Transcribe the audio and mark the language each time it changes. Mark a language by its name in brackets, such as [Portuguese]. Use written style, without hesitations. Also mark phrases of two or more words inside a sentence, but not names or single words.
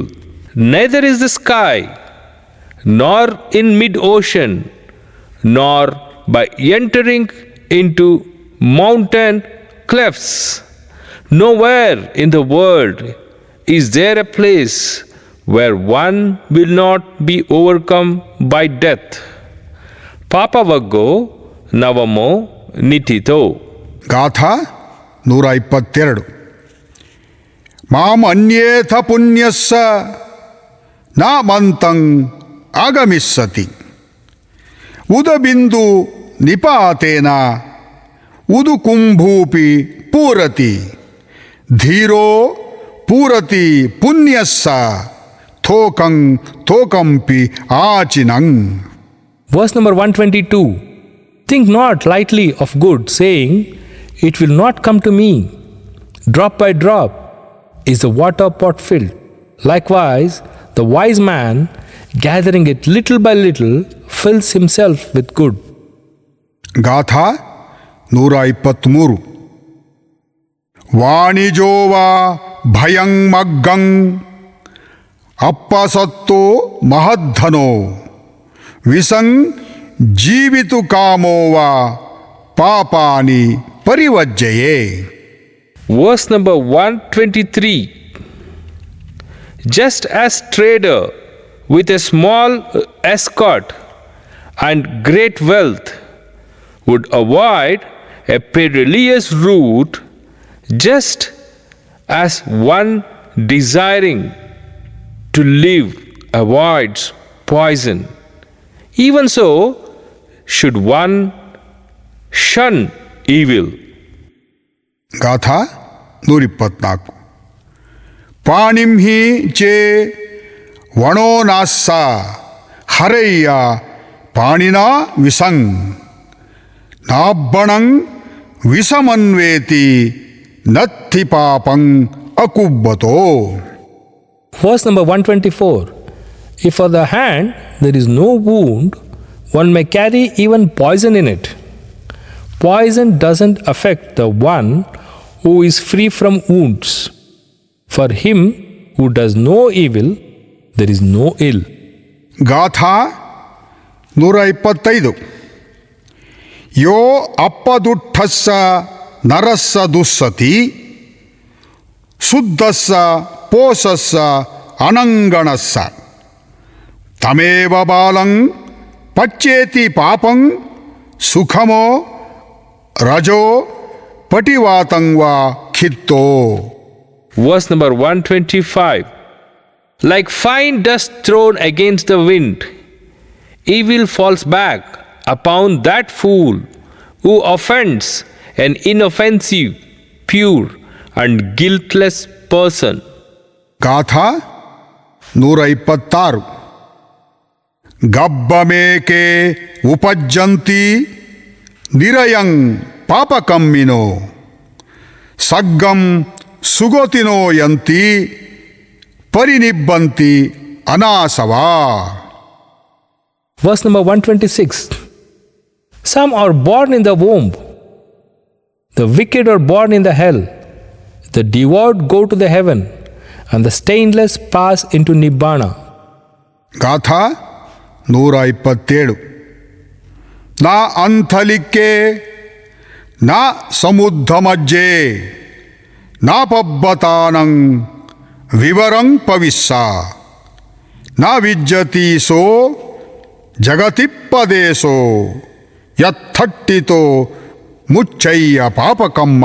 [English] Neither is the sky, nor in mid-ocean, nor by entering into mountain clefts. Nowhere in the world is there a place where one will not be overcome by death. [Pali] Papavaggo navamo nitito. [Kannada] ಗಾಥಾ 122. [Pali] ಮಾಮನ್ಯೇಥ ಪುಣ್ಯಸ್ಸ ನಾಮಂತಂ ಆಗಮಿಸ್ಸತಿ ಉದಬಿಂದು ನಿಪಾತೇನ ಉದು ಕುಂಭೂಪಿ ಪೂರತಿ ಧೀರೋ ಪೂರತಿ ಪುಣ್ಯಸ್ಸ ಥೋಕಂ ಥೋಕಂಪಿ ಆಚಿನಂ. [English] Verse number 122. Think not lightly of good, saying, it will not come to me. Drop by drop is the water pot filled. Likewise, the wise man, gathering it little by little, fills himself with good. [Kannada] ಗಾಥಾ 123. [Pali] ವಾಣಿಜೋವಾ ಭಯಂ ಮಗ್ಗಂ ಅಪ್ಪಸತ್ತೋ ಮಹದ್ಧನೋ ವಿಸಂ ಜೀವಿತು ಕಾಮೋವಾ ಪಾಪಾನಿ ಪರಿವಜ್ಜಯೇ. [English] Verse number 123. Just as trader with a small escort and great wealth would avoid a perilous route, just as one desiring to live avoids poison, even so should one shun evil. [Kannada] ಗಾಥಾ 124. [Pali] ಪಾಣಿಂ ಹಿ ಚೇ ವಣೋ ನಾಸ್ಸ ಹರಯ್ಯ ಪಾಣಿನಾ ವಿಸಂ ನಾಬ್ಬಣಂ ವಿಸಮನ್ವೇತಿ ನತ್ಥಿ ಪಾಪಂ ಅಕುಬ್ಬತೋ. [English] Verse number 124. If for the hand there is no wound, one may carry even poison in it. Poison doesn't affect the one who is free from wounds. For him who does no evil, there is no ill. [Kannada] ಗಾಥಾ 125. [Pali] ಯೋ ಅಪ್ಪದುಟ್ಟಸ್ಸ ನರಸ್ಸ ದುಸ್ಸತಿ ಶುದ್ಧಸ್ಸ ಪೋಸಸ್ಸ ಅನಂಗಣಸ್ಸ ತಮೇವ ಬಾಲಂ ಪಚ್ಚೇತಿ ಪಾಪಂ ಸುಖಮೋ ರಜೋ ಪಟಿವಾತಂ ವಾ ಖಿತ್ತೋ. [English] Verse number 125. Like fine dust thrown against the wind, evil falls back upon that fool who offends an inoffensive, pure, and guiltless person. [Kannada] ಗಾಥಾ 126. [Pali] ಗಬ್ಬಮೇಕೆ ಉಪಜ್ಜಂತಿ ನಿರಯಂ ಪಾಪಕಮ್ಮಿನೋ ಸಗ್ಗಂ ಸುಗೋತಿನೋ ಯಂತಿ ಪರಿನಿಬ್ಬಂತಿ ಅನಾಸವಾ. [English] Verse number 126. Some are born in the womb. The wicked are born in the hell. The devout go to the heaven, and the stainless pass into Nibbana. [Kannada] ಗಾಥಾ 127. [Pali] ನಾ ಅಂಥಲಿಕ್ಕೆ ನಾ ಸಮುದ್ಧಮಜ್ಜೆ ನಾ ಪಬ್ಬತಾನಂ ವಿವರಂ ಪವಿಸ್ಸ ನಾ ವಿಜ್ಜತೀಸೋ ಜಗತಿಪ್ಪದೇಸೋ ಯತ್ಥಟ್ಟಿತೋ ಮುಚ್ಚಯ್ಯ ಪಾಪಕಮ್ಮ.